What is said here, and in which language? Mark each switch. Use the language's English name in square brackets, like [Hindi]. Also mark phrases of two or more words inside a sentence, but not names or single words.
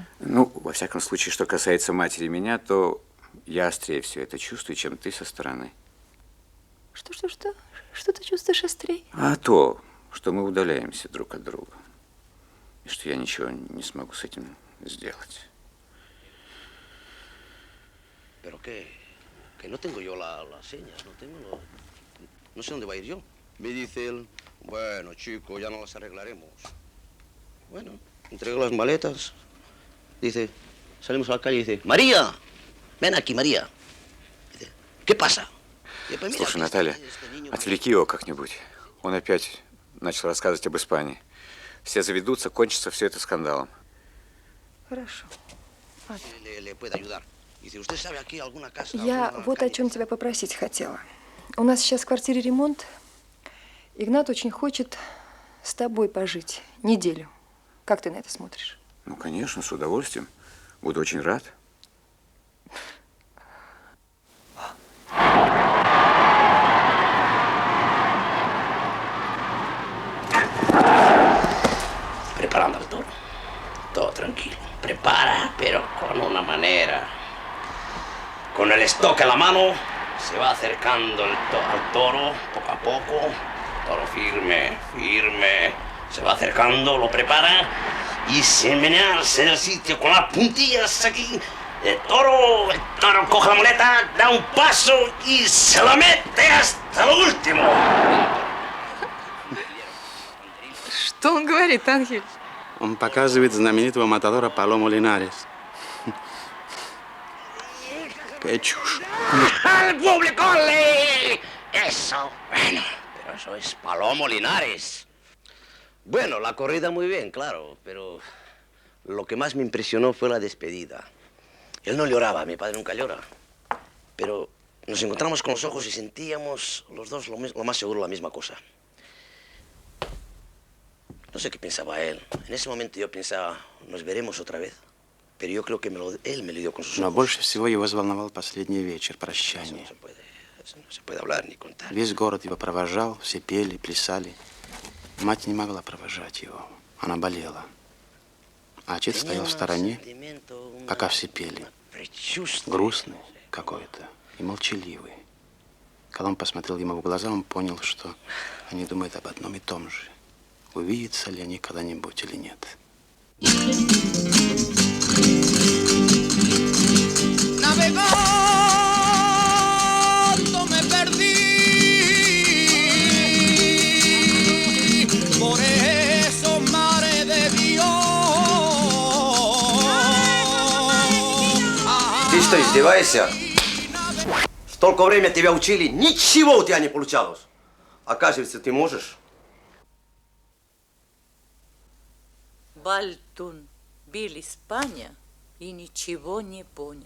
[Russian] Ну, во всяком случае, что касается матери меня, то я острее все это чувствую, чем ты со стороны. Что? Что ты чувствуешь острее? А то, что мы удаляемся друг от друга. И что я ничего не смогу с этим сделать. [Spanish] Pero que no tengo yo las señas, no sé dónde va a ir yo. Me dice él, bueno, chico, ya no las arreglaremos. Bueno, entrego las maletas. Dice, salimos a la calle y dice, María, ven aquí, María. Dice, ¿qué pasa? Dice, pues mira, [Russian] Слушай, Наталья, отвлеки его как-нибудь. Он опять начал рассказывать об Испании. Все заведутся, кончится все это скандалом. Хорошо. [Spanish] Le puede ayudar. Dice, ¿usted sabe aquí alguna casa? [Russian] Я вот о чем тебя попросить хотела. У нас сейчас в квартире ремонт. Игнат очень хочет с тобой пожить неделю. Как ты на это смотришь? Ну, конечно, с удовольствием. Буду очень рад. [Spanish] Preparando el toro. Todo tranquilo. Prepara, pero con una manera. Con el estoque en la mano, se va acercando al toro poco a poco. Toro firme, firme. Se va acercando, lo prepara y se menearse del sitio con las puntillas aquí. El toro coge la muleta, da un paso y se la mete hasta lo último. [Russian] Что он говорит, Ангель? Он показывает знаменитого матадора Палому Линарес. Qué чушь. [Spanish] ¡Al público! Eso. Bueno, pero eso es Palomo Linares. Bueno, la corrida muy bien, claro, pero lo que más me impresionó fue la despedida. Él no lloraba, mi padre nunca llora, pero nos encontramos con los ojos y sentíamos los dos lo más seguro la misma cosa. No sé qué pensaba él. En ese momento yo pensaba, nos veremos otra vez. Pero yo creo que él me lo dio con sus ojos. [Russian] Но больше всего его взволновал последний вечер, прощание. [Spanish] Eso no se puede hablar ni contar. [Russian] Весь город его провожал, все пели, плясали. Мать не могла провожать его. Она болела. А отец стоял в стороне, пока все пели. Грустный какой-то и молчаливый. Когда он посмотрел ему в глаза, он понял, что они думают об одном и том же. Увидятся ли они когда-нибудь или нет. [Spanish] Navegando me perdí, por esos mares de Dios. [Russian] Ты что, издеваешься? Столько времени тебя учили, ничего у тебя не получалось. Оказывается, ты можешь. Бальтун бил Испания и ничего не понял.